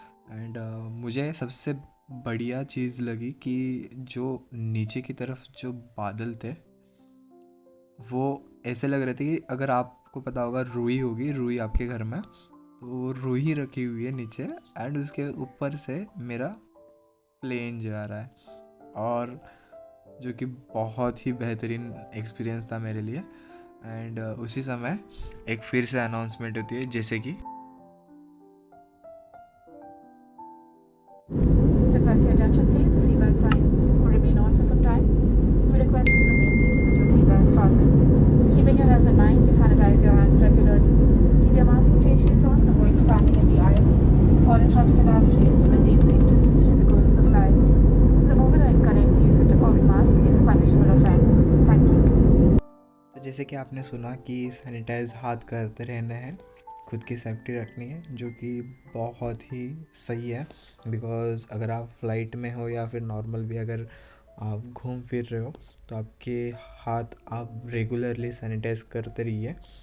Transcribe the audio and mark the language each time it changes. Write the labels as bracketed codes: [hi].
[hi] And मुझे सबसे बढ़िया चीज़ लगी कि जो नीचे की तरफ जो बादल थे वो ऐसे लग रहे थे कि अगर आपको पता होगा रुई होगी, रुई आपके घर में, तो रुई रखी हुई है नीचे एंड उसके ऊपर से मेरा प्लेन जा रहा है। और जो कि बहुत ही बेहतरीन एक्सपीरियंस था मेरे लिए। एंड उसी समय एक फिर से अनाउंसमेंट होती है, जैसे कि [en] Request your attention please, the seatbelt sign will remain on for some time. We request you to remain seated with your seatbelts fastened. Keeping your health in mind, you sanitize your hands regularly. Keep your mask and face shields on and avoid standing in the aisle or in front of the lavatories to maintain safe distance during the course of the flight. Removal or incorrect usage of mask is a punishable offense. Thank you. [hi] तो जैसे कि आपने सुना कि sanitise हाथ करते रहने हैं, खुद की सेफ्टी रखनी है, जो कि बहुत ही सही है। बिकॉज़ अगर आप फ्लाइट में हो या फिर नॉर्मल भी अगर आप घूम फिर रहे हो तो आपके हाथ आप रेगुलरली सैनिटाइज करते रहिए।